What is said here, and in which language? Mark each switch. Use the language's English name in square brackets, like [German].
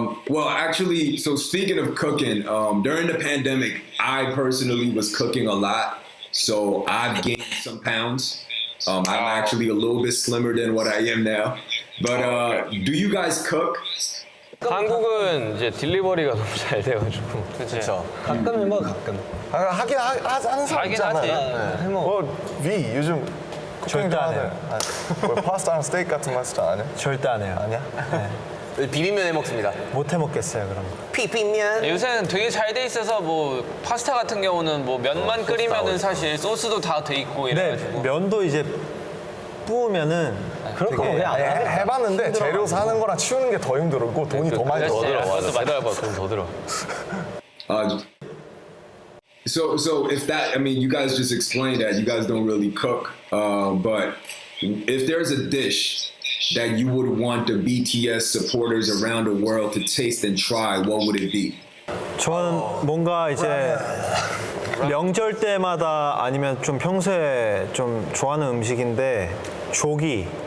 [English] Well, actually, so speaking of cooking, during the pandemic, I personally was cooking a lot. So I've gained some pounds. I'm actually a little bit slimmer than what I am now. But do you guys cook? [Korean] 한국은 이제 딜리버리가 너무 잘 돼가지고. 그렇죠. 가끔 해먹어, 가끔. 하는 사람 하긴 있잖아요. 위 요즘 절대 안 해요. 뭐 파스타랑 스테이크 같은 거 진짜 안 해? 절대 안 해요. 아니야? 비빔면 해 먹습니다. 못 해 먹겠어요 그런 거. 비빔면. 요새는 되게 잘 돼 있어서 뭐 파스타 같은 경우는 뭐 면만 끓이면은 사실 소스도 다 돼 있고 근데 이래가지고. 면도 이제 부으면은 그럴 거면 그냥 해봤는데 재료 사는 거랑 치우는 게 더 힘들고 돈이 더 많이 그렇지. 들어. 그것도 맞아. 돈더 들어. [English] So if that, I mean, you guys just explained that you guys don't really cook, but if there's a dish that you would want the BTS supporters around the world to taste and try, what would it be? [Korean] 저는 뭔가 이제 명절 때마다 아니면 좀 평소에 좀 좋아하는 음식인데 조기.